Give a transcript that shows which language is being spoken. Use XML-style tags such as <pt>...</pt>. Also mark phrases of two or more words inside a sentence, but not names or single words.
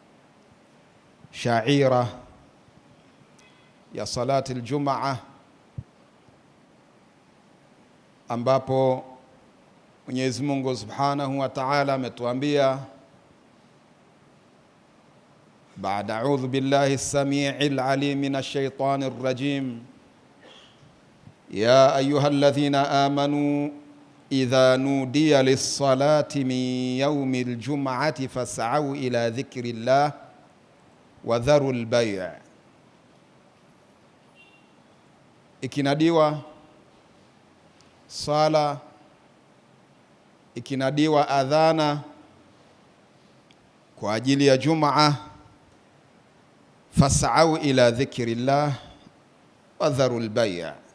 <sw>shaira ya</sw> <ar>صلاة الجمعة,</ar> <sw>ambapo Mwenyezi Mungu</sw> <ar>سبحانه وتعالى</ar> <sw>ametuambia</sw> <ar>baada أعوذ بالله السميع العليم من الشيطان الرجيم يا أيها الذين آمنوا إذا نودي للصلاة من يوم الجمعة فاسعوا إلى ذكر الله وذروا البيع'.</ar> <sw>Ikinadiwa sala, ikinadiwa adhana kwa ajili ya Jumaa,</sw> <ar>فاسعوا إلى ذكر الله وذروا البيع',</ar>